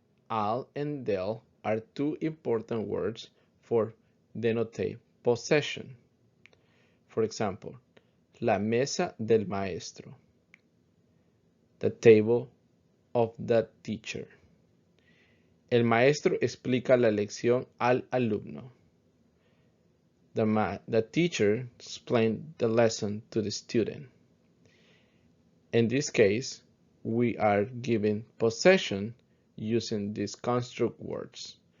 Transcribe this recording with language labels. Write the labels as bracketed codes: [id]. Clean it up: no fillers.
[en] Al and del are two important words for denotate possession. [es] For example, la mesa del maestro. [en] The table of the teacher. [es] El maestro explica la lección al alumno. [en] The teacher explained the lesson to the student. In this case, we are given possession using these construct words.